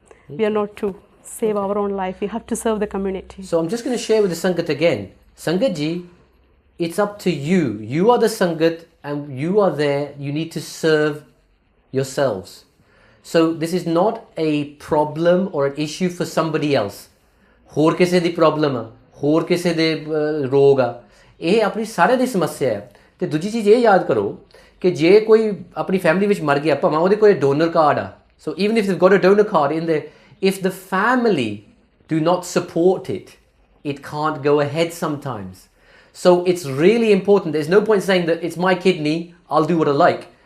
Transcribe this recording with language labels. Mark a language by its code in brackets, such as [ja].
[en] We are not to save our own life. We have to serve the community. So I'm just going to share with the Sangat again. Sangat ji, it's up to you. You are the Sangat and you are there. You need to serve yourselves. So this is not a problem or an issue for somebody else. [pa] ਹੋਰ ਕਿਸੇ ਦੀ problem ਆ, ਹੋਰ ਕਿਸੇ ਦੇ ਰੋਗ ਆ, ਇਹ ਆਪਣੀ ਸਾਰੇ ਦੀ ਸਮੱਸਿਆ ਹੈ। ਤੇ ਦੂਜੀ ਚੀਜ਼ ਇਹ ਯਾਦ ਕਰੋ ਕਿ ਜੇ ਕੋਈ ਆਪਣੀ ਫੈਮਿਲੀ ਵਿੱਚ ਮਰ ਗਿਆ, ਭਾਵੇਂ ਉਹਦੇ ਕੋਲ ਡੋਨਰ ਕਾਰਡ ਆ, [en] so even if they've got a donor card in there, if the family do not support it, it can't go ahead sometimes. So it's really important. There's no point saying that it's my kidney, I'll do what I like.